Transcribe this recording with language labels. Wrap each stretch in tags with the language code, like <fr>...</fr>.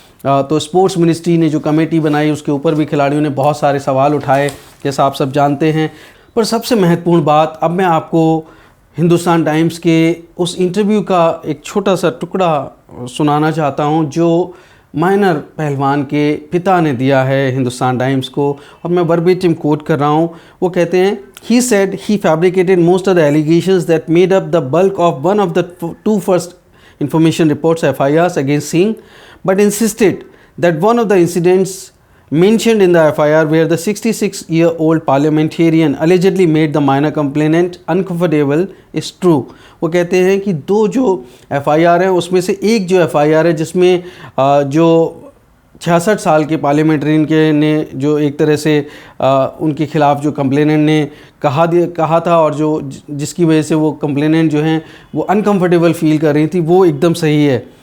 <hi>तो sports ministry ने जो कमेटी बनाई उसके ऊपर भी खिलाड़ियों ने बहुत सारे सवाल उठाए, जैसा आप सब जानते हैं। पर सबसे महत्वपूर्ण बात, अब मैं आपको हिंदुस्तान टाइम्स के उस इंटरव्यू का एक छोटा सा टुकड़ा सुनाना चाहता हूं जो माइनर पहलवान के पिता ने दिया है हिंदुस्तान टाइम्स को, और मैं वर्बेटिम कोट कर रहा हूं। वो कहते हैं,</hi> <en>he said he fabricated most of the allegations that made up the bulk of one of the 2 first information reports FIRs against Singh, but insisted that one of the incidents mentioned in the FIR where the 66-year-old parliamentarian allegedly made the minor complainant uncomfortable is true।</en> <hi>वो कहते हैं कि 2 जो FIR है उसमें से एक जो FIR है जिसमें जो 66 साल के पार्लियामेंट्रियन के ने जो एक तरह से उनके खिलाफ जो कंप्लेनेंट ने कहा था और जो जिसकी वजह से वो कंप्लेनेंट जो हैं वो अनकंफर्टेबल फील कर रही थी, वो एकदम सही है।</hi>